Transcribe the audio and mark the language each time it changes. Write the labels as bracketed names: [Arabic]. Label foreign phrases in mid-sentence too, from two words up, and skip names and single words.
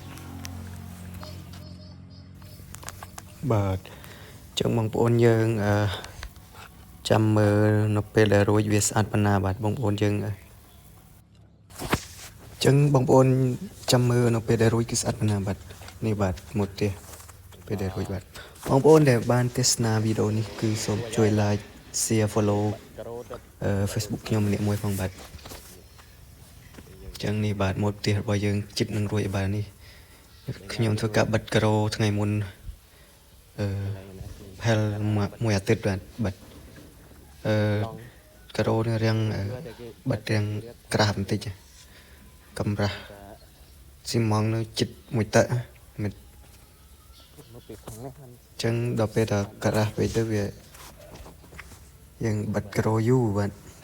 [Khmer] បាទចឹងបងប្អូនយើងចាំមើលនៅពេលដែលរួចវាស្អាតប៉ុណ្ណាបាទបងប្អូនយើង ចឹងបងប្អូនចាំមើលនៅពេលដែលរួចគឺស្អាតប៉ុណ្ណាបាទនេះបាទមកផ្ទះពេលដែលរួចបាទបងប្អូនដែលបានទស្សនាវីដេអូនេះគឺសូមជួយ [English] like share follow Facebook [Khmer] ខ្ញុំម្នាក់មួយផងបាទចឹងនេះបាទមកផ្ទះរបស់យើងជិតនឹងរួចបាទនេះខ្ញុំធ្វើការបិទការ៉ូថ្ងៃមុន ផលមួយអាទិត្យបាទការ៉ូនេះរាំងបិទរាំងក្រាស់បន្តិចកម្រាស់ស៊ីម៉ងនៅជិតមួយតឹកមិនចឹងដល់ពេលដល់ក្រាស់ពេកទៅវាយើងបិទការ៉ូយូរបាទ